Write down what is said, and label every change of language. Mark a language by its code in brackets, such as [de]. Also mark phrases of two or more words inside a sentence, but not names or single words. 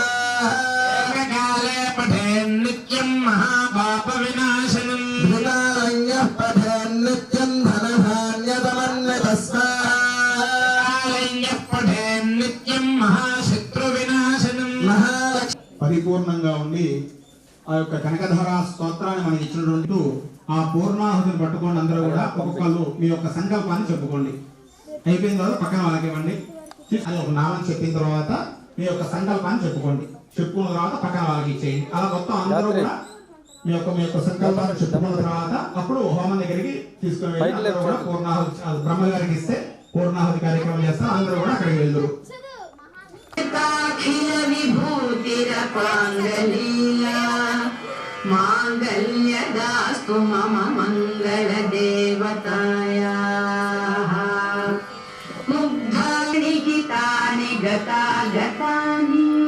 [sa] एककाले पठेन्नित्यं महापापविनाशनम् द्विकालयः पठेन्नित्यं धनधान्यतमन्वितः स्वाहा कालय्यः पठेन्नित्यं महाशत्रुविनाशनम् महालक्ष्मी [te] పరిపూర్ణంగా ఉండి ఆ యొక్క కనకధార స్తోత్రాన్ని మనకి ఇచ్చినటువంటి ఆ పూర్ణాహుతిని పట్టుకోండి. అందరూ కూడా ఒక్కొక్కళ్ళు మీ యొక్క సంకల్పాన్ని చెప్పుకోండి. అయిపోయిన తర్వాత పక్కన వాళ్ళకి ఇవ్వండి. అది ఒక నామం చెప్పిన తర్వాత మీ యొక్క సంకల్పాన్ని చెప్పుకోండి. చెప్పుకున్న తర్వాత పక్కన వాళ్ళకి ఇచ్చేయండి. అలా మొత్తం అందరూ కూడా మీ యొక్క సంకల్పాన్ని చెప్పుకున్న తర్వాత అప్పుడు హోమం దగ్గరికి తీసుకుని వెళ్ళి అందరూ కూడా పూర్ణాహుతి బ్రహ్మగారికి ఇస్తే పూర్ణాహుతి కార్యక్రమం చేస్తాం. అందరూ కూడా అక్కడికి వెళ్తారు. [sa] अखिल विभूतिरपाङ्गलीला माङ्गल्यदास्तु मम मङ्गलदेवतायाः मुग्धानि हितानि गतागतानि